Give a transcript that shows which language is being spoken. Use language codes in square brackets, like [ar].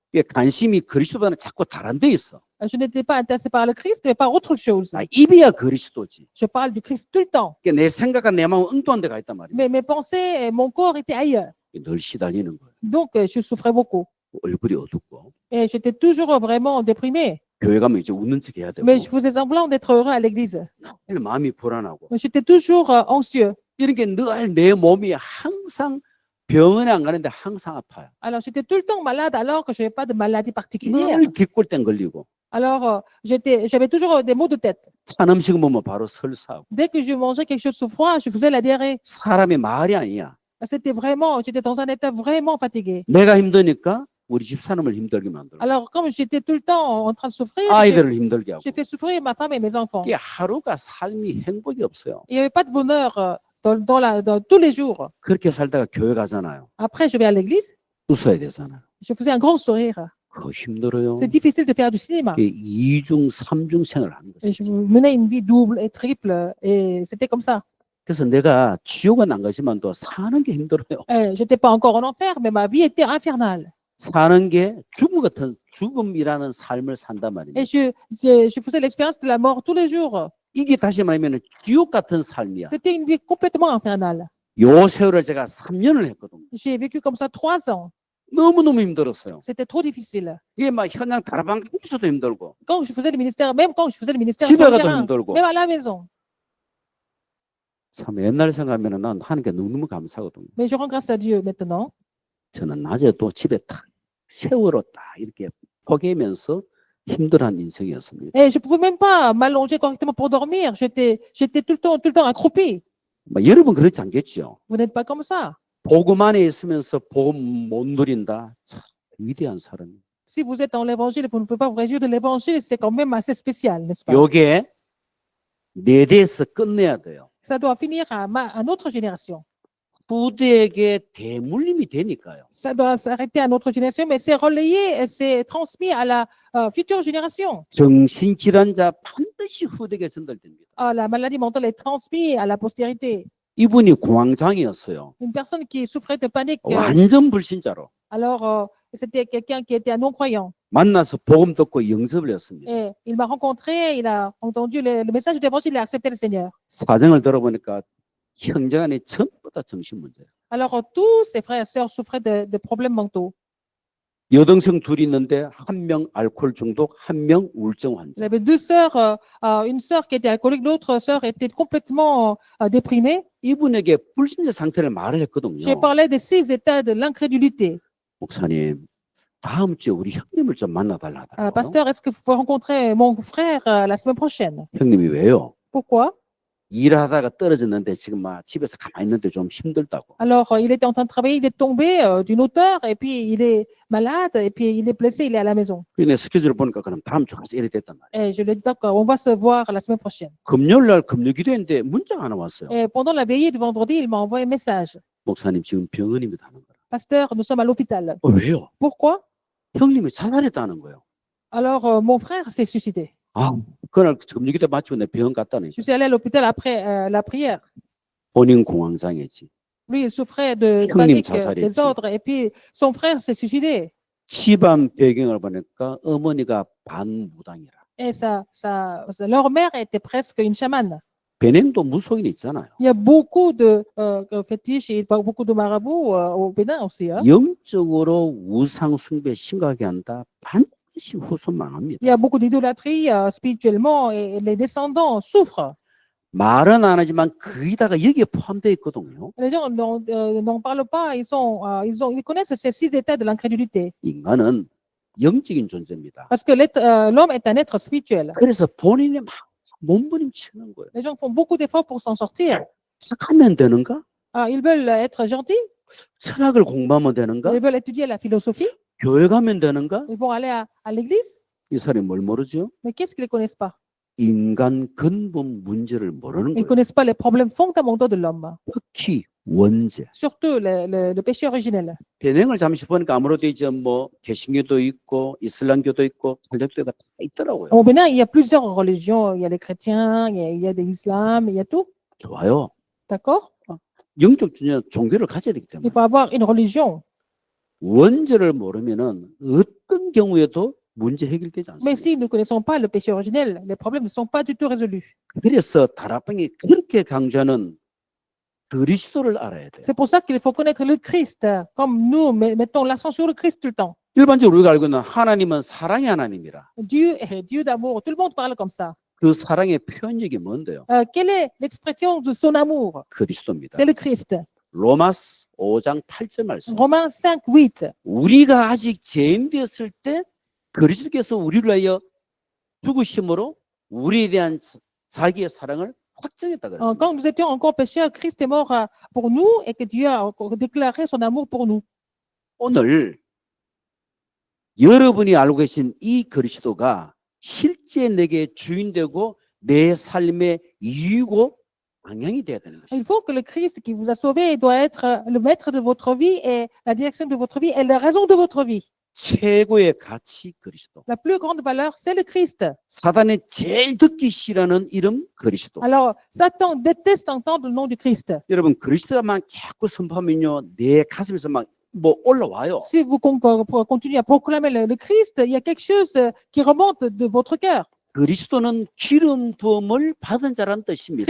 [ko] 이게 관심이 그리스도보다는 자꾸 다른 데 있어. [fr] Je n'étais pas intéressé par le Christ, mais par autre chose. [ko] 나 입이야 그리스도지. [fr] Je parle du Christ tout le temps. [ko] 이게 내 생각과 내 마음은 엉뚱한 데가 있단 말입니다. [fr] Mais mes pensées et mon corps étaient ailleurs. [ko] 늘 시달리는 거예요. [fr] Donc, je souffrais beaucoup. [ko] 얼굴이 어둡고 [fr] Et j'étais toujours vraiment déprimée. [ko] 교회 가면 이제 웃는 척 해야 되고 [fr] Mais je faisais semblant d'être heureux à l'église. [ko] 늘 마음이 불안하고 [fr] J'étais toujours anxieux. [ko] 이런 게 늘 내 몸이 항상 병원에 안 가는데 항상 아파요. [fr] Alors, j'étais tout le temps malade alors que je n'avais pas de maladie particulière. [ko] 늘 뒷골땡 걸리고 [fr] Alors, j'avais toujours des maux de tête. [ko] 찬 음식 먹으면 바로 설사하고 [fr] Dès que je mangeais quelque chose de froid, je faisais la diarrhée. [ko] 사람이 말이 아니야. [fr] J'étais dans un état vraiment fatigué. [ko] 내가 힘드니까 우리 집사람을 힘들게 만들고 [fr] Alors, comme j'étais tout le temps en train de souffrir, [ko] 아이들을 힘들게 하고 [fr] j'ai fait souffrir ma femme et mes enfants. [ko] 이게 하루가 삶이 행복이 없어요. [fr] Il n'y avait pas de bonheur dans tous les jours. [ko] 그렇게 살다가 교회 가잖아요. [fr] Après, je vais à l'église, [ko] 웃어야 되잖아요. [fr] je faisais un grand sourire. [ko] 그거 힘들어요. [fr] C'est difficile de faire du cinéma. [ko] 이게 이중 삼중 생활을 하는 [fr] Et je [ko] 거죠. [fr] menais une vie double et triple. Et c'était comme ça. [ko] 그래서 내가 지옥은 안 가지만도 사는 게 힘들어요. [fr] Je n'étais pas encore en enfer, mais ma vie était infernale. [ko] 사는 게 죽음이라는 삶을 산단 말입니다. [fr] Et je faisais l'expérience de la mort tous les jours. [ko] 이게 다시 말하면 지옥 같은 삶이야. [fr] C'était une vie complètement infernale. [ko] 요 세월을 제가 3년을 했거든요. [fr] J'ai vécu comme ça 3 ans. [ko] 너무너무 힘들었어요. [fr] C'était trop difficile. [ko] 이게 막 현장 다락방 가면서도 힘들고 [fr] Quand je faisais le ministère, même quand je faisais le ministère [ko] 집에 [fr] sur le [ko] 가도 [fr] terrain, [ko] 힘들고 [fr] même à la maison. [ko] 참 옛날 생각하면 난 하는 게 너무너무 감사하거든요. [fr] Mais je rends grâce à Dieu maintenant. [ko] 저는 낮에 또 집에 딱 세월을 딱 이렇게 포개면서 힘들어한 인생이었습니다. [fr] Et je ne pouvais même pas m'allonger correctement pour dormir. J'étais tout le temps accroupi. [ko] 뭐 여러분 그렇지 않겠죠? [fr] Vous n'êtes pas comme ça. [ko] 복음 안에 있으면서 복음 못 누린다. 참 위대한 사람. [fr] Si vous êtes dans l'évangile, vous ne pouvez pas vous réjouir de l'évangile, c'est quand même assez spécial, n'est-ce pas? [ko] 요게 내 대에서 끝내야 돼요. [fr] Ça doit finir à notre génération. [ko] 후대에게 대물림이 되니까요. [fr] Ça doit s'arrêter à notre génération, mais c'est relayé et c'est transmis à la future génération. [ko] 정신질환자 반드시 후대에게 전달됩니다. [fr] La maladie mentale est transmise à la postérité. [ko] 이분이 공황장애였어요. [fr] Une personne qui souffrait de panique, [ko] 완전 불신자로. [fr] alors c'était quelqu'un qui était un non-croyant. [ko] 만나서 복음 듣고 영접을 했습니다. [fr] Et il m'a rencontré, il a entendu le message de l'évangile, il a accepté le Seigneur. [ko] 사정을 들어보니까 형제간에 전부 다 정신 문제예요. [fr] Alors, tous ses frères et sœurs souffraient de problèmes mentaux. [ko] 여동생 둘이 있는데 한 명 알코올 중독, 한 명 우울증 [fr] Il [ko] 환자. [fr] avait deux sœurs, une sœur qui était alcoolique, l'autre sœur était complètement déprimée. [ko] 이분에게 불신자 상태를 말을 했거든요. [fr] J'ai parlé des 6 états de l'incrédulité. [ko] 목사님, 다음 주에 우리 형님을 좀 만나달라 하더라고요. [fr] Pasteur, est-ce que vous pouvez rencontrer mon frère la semaine prochaine? [ko] 형님이 왜요? [fr] Pourquoi? [ko] 일하다가 떨어졌는데 지금 막 집에서 가만히 있는데 좀 힘들다고. [fr] Alors, il était en train de travailler, il est tombé d'une hauteur, et puis il est malade, et puis il est blessé, il est à la maison. [ko] 그런데 스케줄을 보니까 그럼 다음 주 가서 이래 됐단 말이에요. [fr] Et je lui ai dit, d'accord, on va se voir la semaine prochaine. [ko] 금요일 날 금요 기도했는데 문자가 하나 왔어요. [fr] Et pendant la veillée de vendredi, il m'a envoyé un message. [ko] 목사님 지금 병원입니다 하는 거라. [fr] Pasteur, nous sommes à l'hôpital. [ko] 왜요? [fr] Pourquoi? [ko] 형님이 자살했다는 거예요. [fr] Alors, mon frère s'est suicidé. [ko] 아, 그날 금요 기도 마치고 내 병원 갔다는 [fr] Je suis allé à l'hôpital après la prière. [ko] 본인 공황장애지. [fr] Lui, il souffrait de [ko] 형님 [fr] panique, [ko] 자살했지. [fr] désordre, et puis son frère s'est suicidé. [ko] 집안 배경을 보니까 어머니가 반무당이라. [fr] Et leur mère était presque une chamane. [ko] 배냉도 무속인 있잖아요. [fr] Il y a beaucoup de fétiches et beaucoup de marabouts au Bénin aussi. Hein. [ko] 영적으로 우상 숭배 심각하게 한다. 반드시 후손 망합니다. [fr] Il y a beaucoup d'idolâtrie spirituellement et les descendants souffrent. [ko] 말은 안 하지만 거기다가 여기에 포함되어 있거든요. [fr] Les gens n'en parlent pas, ils connaissent ces 6 états de l'incrédulité. [ko] 인간은 영적인 존재입니다. [fr] Parce que l'homme est un être spirituel. [ko] 그래서 본인이 막 몸부림치는 거예요. [fr] Les gens font beaucoup d'efforts pour s'en sortir. [ko] 착하면 되는가? [fr] Ils veulent être gentils, [ko] 철학을 공부하면 되는가? [fr] ils veulent étudier la philosophie, [ko] 교회 가면 되는가? [fr] ils vont aller à l'église, [ko] 이 사람이 뭘 모르죠? [fr] mais qu'est-ce qu'ils ne connaissent pas? [ko] 인간 근본 문제를 모르는 [fr] Ils ne [ko] 거예요. [fr] connaissent pas les problèmes fondamentaux de l'homme, [ko] 특히 원죄. [fr] surtout le péché originel. [ko] 배냉을 잠시 보니까 아무래도 이제 뭐 개신교도 있고 이슬람교도 있고 칼국교가 다 있더라고요. [fr] Au Bénin, il y a plusieurs religions. Il y a les chrétiens, il y a des islams, il y a tout. [ko] 좋아요. [fr] D'accord? [ko] 영적 종교를 가져야 되기 [fr] Il [ko] 때문에 [fr] faut avoir une religion. [ko] 원죄를 모르면은 어떤 경우에도 문제 해결되지 [fr] Mais [ko] 않습니다. [fr] si nous ne connaissons pas le péché originel, les problèmes ne sont pas du tout résolus. [ko] 그래서 다락방이 그렇게 강조하는 그리스도를 알아야 돼요. [fr] C'est pour ça qu'il faut connaître le Christ, comme nous mettons l'accent sur le Christ tout le temps. [ko] 일반적으로 우리가 알고 있는 하나님은 사랑의 하나님이라. [fr] Dieu est Dieu d'amour. Tout le monde parle comme ça. [ko] 그 사랑의 표현력이 뭔데요? [fr] Quelle est l'expression de son amour? [ko] 그리스도입니다. [fr] C'est le Christ. [ko] 로마스 5장 8절 말씀. [fr] Romains 5:8. [ko] 우리가 아직 죄인 되었을 때 그리스도께서 우리를 위하여 죽으심으로 우리에 대한 자기의 사랑을 확정했다 그랬습니다. [fr] Quand nous étions encore pécheurs, Christ est mort pour nous et que Dieu a déclaré son amour pour nous. [ko] 오늘 여러분이 알고 계신 이 그리스도가 실제 내게 주인 되고 내 삶의 이유고 방향이 돼야 되는 것입니다. [fr] Il faut que le Christ qui vous a sauvé doit être le maître de votre vie et la direction de votre vie et la raison de votre vie. [ko] 최고의 가치 그리스도. [fr] La plus grande valeur, c'est le Christ. [ko] 사단이 제일 듣기 싫어하는 이름 그리스도. [fr] Alors, Satan déteste entendre le nom du Christ. [ko] 여러분 그리스도만 자꾸 선포하면요 내 가슴에서 막 뭐 올라와요. [fr] Si vous continuez à proclamer le Christ, il y a quelque chose qui remonte de votre cœur. [ko] 그리스도는 기름 부음을 받은 자란 뜻입니다.